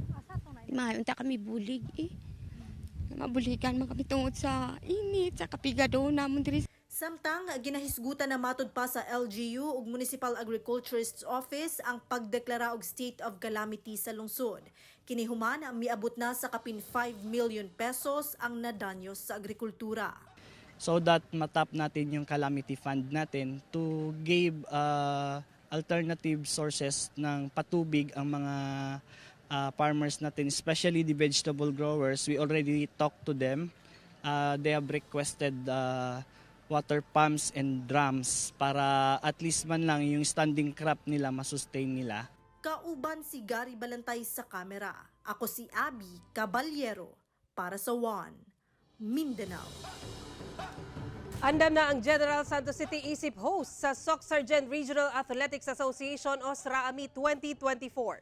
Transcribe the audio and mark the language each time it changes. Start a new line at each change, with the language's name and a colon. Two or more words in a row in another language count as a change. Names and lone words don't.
Hiligaynon: Unta kami bulig Mabuligan man kami tungod sa init, sa kapigado namon diri.
Cebuano: Samtang ginahisgutan na matud pa sa LGU ug Municipal Agriculturist's Office ang pagdeklara og
English: state of calamity
Cebuano: sa lungsod. Kini human miabot na sa kapin 5 million pesos ang nadanyo sa agrikultura.
English: So that
Filipino: matap natin yung
English: calamity fund
Filipino: natin
English: to give alternative sources
Filipino: ng patubig ang mga farmers natin,
English: especially the vegetable growers. We already talked to them. They have requested water pumps and drums
Filipino: para at least man lang yung standing crop nila masustain nila.
Cebuano: Kauban si Gary Balantay sa kamera. Ako si Abby Caballero para sa One Mindanao. Andam na ang General Santos City isip host sa Soc Sargent Regional Athletics Association o SRAAMI 2024.